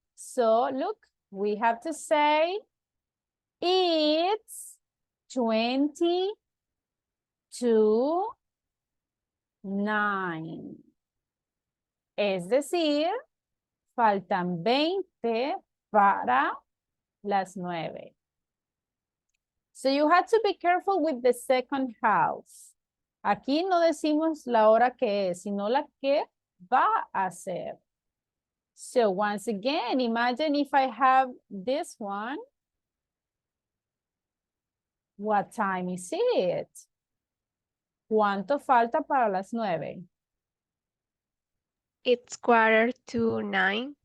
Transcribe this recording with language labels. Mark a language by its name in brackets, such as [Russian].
[English] So look, we have to say it's 20 to 9. [Spanish] Es decir, faltan 20 para las 9. [English] So you have to be careful with the second half. [Spanish] Aquí no decimos la hora que es, sino la que va a ser. [English] So once again, imagine if I have this one. What time is it? [Spanish] ¿Cuánto falta para las 9? [English] It's 8:45.